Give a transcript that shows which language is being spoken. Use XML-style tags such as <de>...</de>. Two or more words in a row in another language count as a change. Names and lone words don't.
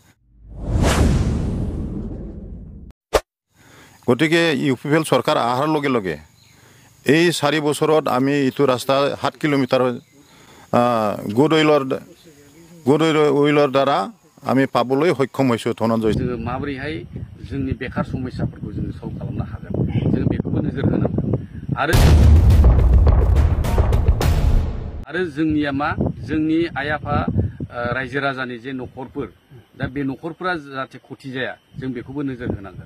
<as>গতিকে ইউপিপিএল চৰকাৰ অহাৰ লগে লগে এই 4 বছৰত আমি এইটো ৰাস্তা 7 কিলোমিটাৰ গুড অইলৰ দ্বাৰা আমি পাবলৈ সক্ষম হৈছোঁ। ধনঞ্জয়</as> <brx>जोङो माबोरैहाय जोंनि बेकार समस्याफोरखौ जोङो सल्भ खालामनो हागोन, जों बेखौबो नोजोर होनांगोन। आरो जोंनिया मा, जोंनि आइ आफा रायजो राजानि जे न'खरफोर, दा बे न'खरफोरा जाहाथे खथि जाया, जों बेखौबो नोजोर होनांगोन।</brx>